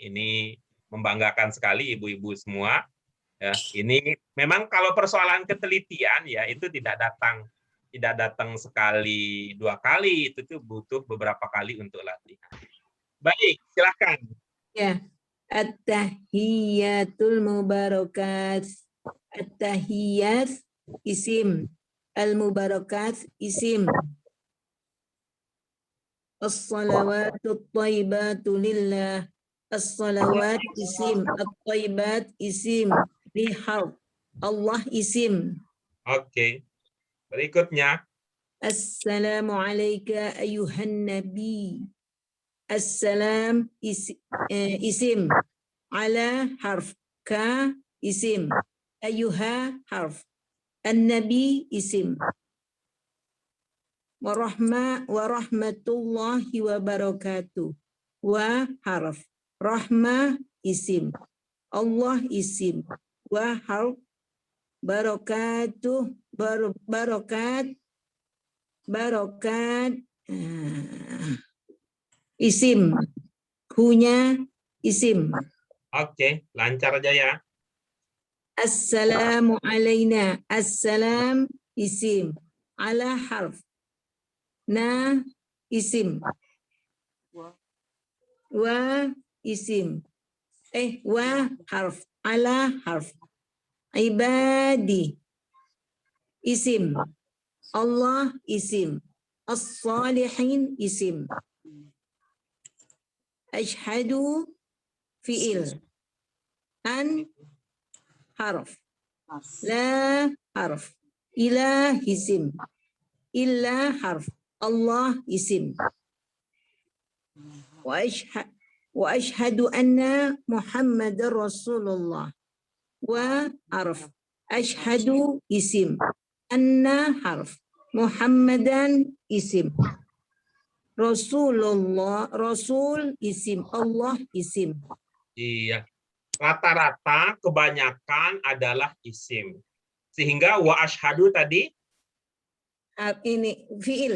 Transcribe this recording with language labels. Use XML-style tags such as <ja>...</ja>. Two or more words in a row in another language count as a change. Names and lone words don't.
<id>Ini membanggakan sekali ibu-ibu semua. Ya, ini memang kalau persoalan ketelitian ya itu tidak datang sekali 2 kali, itu tuh butuh beberapa kali untuk latihan. Baik, silakan. Ya.</id> <ar>التحيات المباركات. التحيات اسم. المباركات اسم. الصلوات الطيبات لله. الصلوات اسم. الطيبات اسم. حرف. الله اسم.</ar> <id>Oke. Berikutnya.</id> <ar>السلام عليك أيها النبي. السلام اسم. على حرف. ك اسم. أيها حرف. النبي اسم. ورحمة الله وبركاته. و حرف. رحمة اسم. الله اسم. و حرف. بركاته. بركات اسم. هنيا اسم.</ar> <id>Oke, lancar aja ya.</id> <ar>السلام علينا. السلام اسم. على حرف. نا اسم. و اسم. و حرف. على حرف. عباد اسم. الله اسم. الصالحين اسم. أشهد فعل. أن حرف. لا حرف. إله اسم. إلا حرف. الله اسم. وأشهد أن محمدا رسول الله. و حرف. أشهد اسم. أن حرف. محمدا اسم. رسول الله، رسول اسم، الله اسم.</ar> <id>Iya. Rata-rata kebanyakan adalah isim. Sehingga</id> <ar>وأشهد</ar> <id>tadi Ini fiil.</id>